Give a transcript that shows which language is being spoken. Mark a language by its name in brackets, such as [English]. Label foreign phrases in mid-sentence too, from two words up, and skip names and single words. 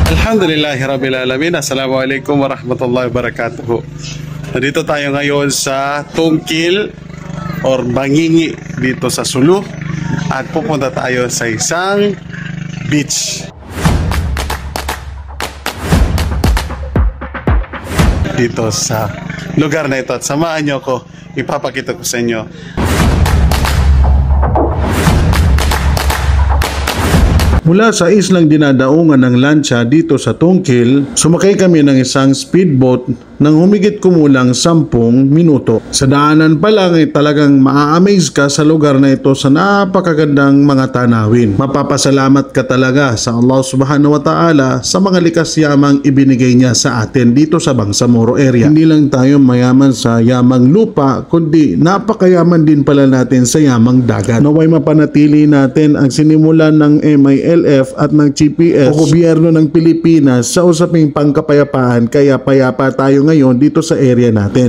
[Arabic] الحمد لله رب العالمين السلام عليكم ورحمة الله وبركاته. [Filipino] Nandito tayo ngayon sa Tungkil or Bangingi dito sa Sulu at pupunta tayo sa isang beach dito sa lugar na ito at samahan nyo ko, ipapakita ko sa inyo. Mula sa islang dinadaungan ng lancha dito sa Tungkil, sumakay kami ng isang speedboat nang humigit kumulang 10 minuto. Sa daanan pa lang ay talagang maa-amaze ka sa lugar na ito sa napakagandang mga tanawin. Mapapasalamat ka talaga sa [Arabic] الله سبحانه وتعالى [Filipino] sa mga likas yamang ibinigay niya sa atin dito sa Bangsamoro area. Hindi lang tayo mayaman sa yamang lupa, kundi napakayaman din pala natin sa yamang dagat. Naway mapanatili natin ang sinimulan ng MILF at ng GPS o gobyerno ng Pilipinas sa usaping pangkapayapaan, kaya payapa tayo ngayon dito sa area natin.